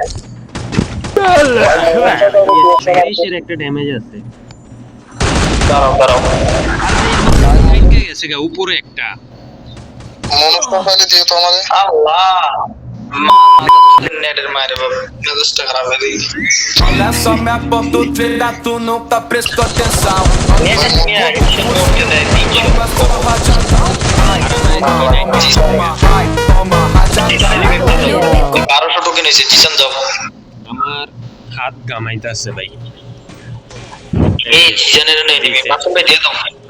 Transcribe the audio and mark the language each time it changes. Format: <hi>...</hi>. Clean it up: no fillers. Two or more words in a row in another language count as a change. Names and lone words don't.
<bn>এর একটা ড্যামেজ আছে দাঁড়াও কালকে গেছে গা উপরে একটা মনোজ কোম্পানি দিয়ে তো আমাদের আল্লাহ নেটের মারে বাবা মেজাজটা খারাপ হয়ে গেছে</bn> <pt>Olha só minha portuguesa, tu nunca prestou atenção.</pt> <bn>বারোশো টোকেন হয়েছে জিসান যাও আমার হাত গামাইতাছে ভাই এই জিসানের এনিমি মাসুম ভাই দিয়ে দাও</bn>